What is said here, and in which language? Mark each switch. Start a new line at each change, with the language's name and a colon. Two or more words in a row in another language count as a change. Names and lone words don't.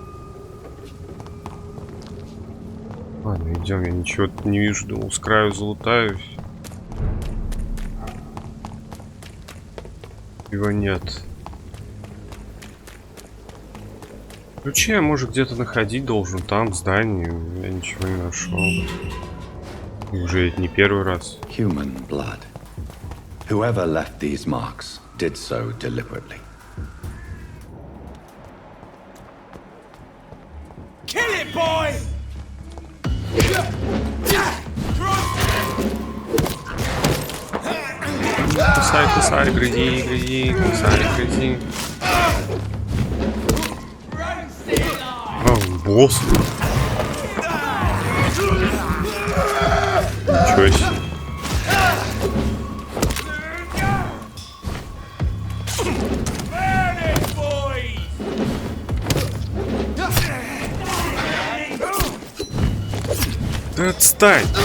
Russian: Ладно, идем, я ничего тут не вижу, думал, с краю залутаюсь. Его нет. Ключи я, может, где-то находить должен, там, в здании. Я ничего не нашел. И уже это не первый раз.
English: Human blood. Whoever left these marks did so deliberately. Kill it, boy!
Russian: Кусай, кусай, грызи, грызи, кусай, грызи. О, босс. Ничего себе. Да отстань!